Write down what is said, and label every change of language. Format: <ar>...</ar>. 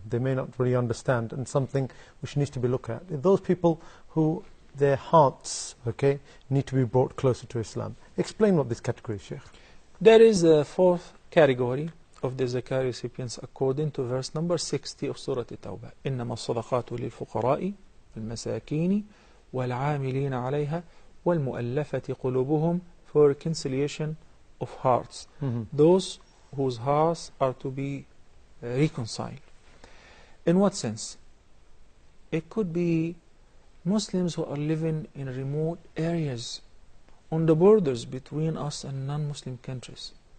<en>They may not really understand, and something which needs to be looked at. Those people who their hearts, okay, need to be brought closer to Islam. Explain what this category is, Sheikh. There is a fourth category of the zakah recipients according to verse number 60 of Surah At-Tawbah.</en> <ar>إنما الصدقات للفقراء والمساكين والعاملين عليها والمؤلفة قلوبهم,</ar> <en>for reconciliation of hearts. Those whose hearts are to be reconciled. In what sense? It could be Muslims who are living in remote areas on the borders between us and non-Muslim countries.</en>